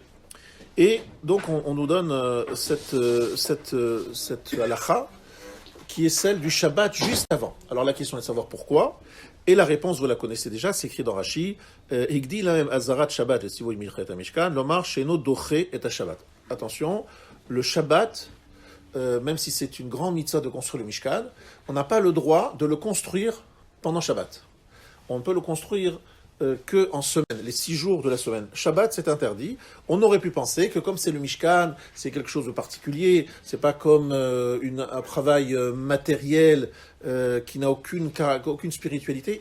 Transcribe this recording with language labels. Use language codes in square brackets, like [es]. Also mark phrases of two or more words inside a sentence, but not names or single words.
[fr] Et donc on nous donne cette halakha qui est celle du Shabbat juste avant. Alors la question est de savoir pourquoi. Et la réponse, vous la connaissez déjà, c'est écrit dans Rashi: [he] הקדים להם אזהרת שבת לציווי מלאכת המשכן, לומר שאינו דוחה את שבת. [fr] Attention, le Shabbat, même si c'est une grande mitzvah de construire le Mishkan, on n'a pas le droit de le construire pendant Shabbat. On ne peut le construire que en semaine, les 6 jours de la semaine. Shabbat, c'est interdit. On aurait pu penser que comme c'est le Mishkan, c'est quelque chose de particulier, c'est pas comme un travail matériel qui n'a aucune spiritualité.